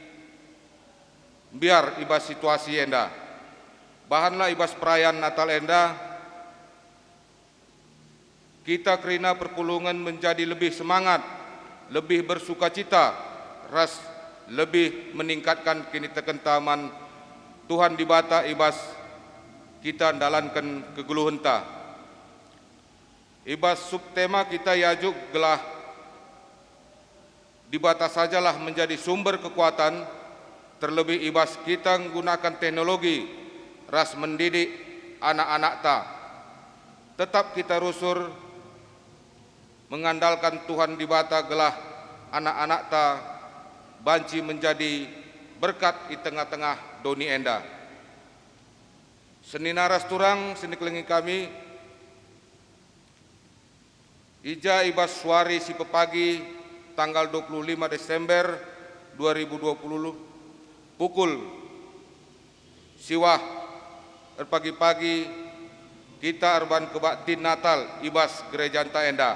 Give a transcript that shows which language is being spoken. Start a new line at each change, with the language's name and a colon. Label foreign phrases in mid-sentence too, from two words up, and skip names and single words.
Batak Karo: biar ibas situasi enda bahanlah ibas
Indonesian: perayaan Natal
Batak Karo: enda kita kerina perpulungan
Indonesian: menjadi lebih semangat, lebih bersukacita,
Batak Karo: ras
Indonesian: lebih meningkatkan
Batak Karo: kini tekentaman Tuhan di bata ibas kita dalankan keguluhenta. Ibas subtema kita yajuk gelah di bata sajalah
Indonesian: menjadi sumber kekuatan, terlebih
Batak Karo: ibas kita
Indonesian: menggunakan teknologi
Batak Karo: ras
Indonesian: mendidik anak-anak
Batak Karo: ta. Tetap kita rusur
Indonesian: mengandalkan Tuhan
Batak Karo: di bata gelah anak-anak ta banci
Indonesian: menjadi berkat di tengah-tengah
Batak Karo: doni enda. Senina rasturang seni kelengi kami ija ibas suari si pepagi
Indonesian: tanggal 25 Desember 2020 pukul
Batak Karo: siwah pagi-pagi kita arban kebaktin Natal ibas gereja anta enda.